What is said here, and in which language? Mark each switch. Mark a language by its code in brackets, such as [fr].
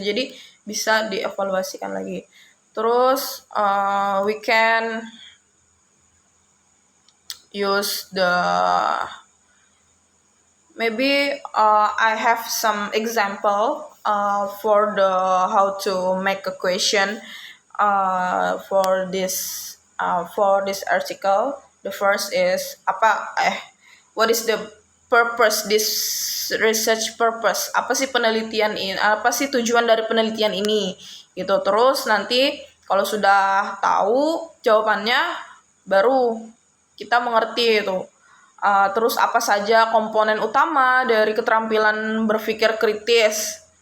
[id] Jadi bisa dievaluasikan lagi. Terus [en] we can use the maybe I have some example for the how to make a question for this article. The first is what is the purpose, this research purpose? [id] Apa sih penelitian ini? Apa sih tujuan dari penelitian ini? Gitu. Terus nanti kalau sudah tahu jawabannya, baru kita mengerti itu. Terus apa saja komponen utama dari keterampilan berpikir kritis?